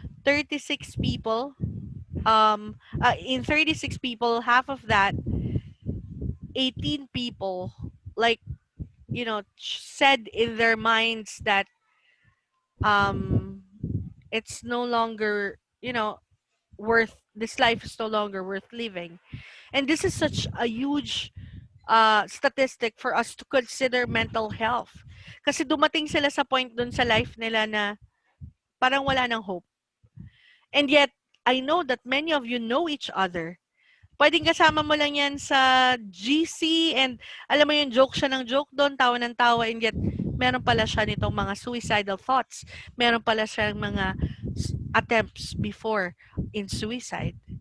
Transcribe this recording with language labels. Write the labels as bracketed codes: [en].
[en] 36 people, in 36 people, half of that, 18 people, like, said in their minds that um, it's no longer, this life is no longer worth living. And this is such a huge statistic for us to consider mental health. [tl] Kasi dumating sila sa point dun sa life nila na parang wala ng hope. [en] And yet, I know that many of you know each other. [tl] Pwedeng kasama mo lang yan sa GC and alam mo yung joke siya ng joke doon, tawa ng tawa, [en] and yet [tl] meron pala siya nitong mga suicidal thoughts. Meron pala siya mga attempts before in suicide.